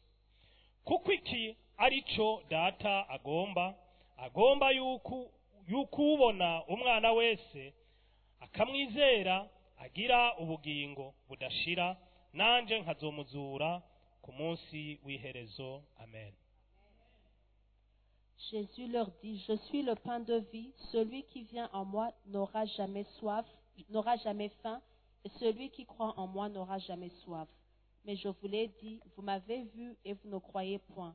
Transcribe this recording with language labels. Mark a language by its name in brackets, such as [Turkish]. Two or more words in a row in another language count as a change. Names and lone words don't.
[Rundi] Kuko iki arico data agomba yuko ubona umwana wese akamwizera agira ubugingo budashira, nanje nkazomuzura ku munsi w'iherezo. Amen. [French] Jésus leur dit, je suis le pain de vie, celui qui vient en moi n'aura jamais soif, n'aura jamais faim, et celui qui croit en moi n'aura jamais soif. Mais je vous l'ai dit, vous m'avez vu et vous ne croyez point.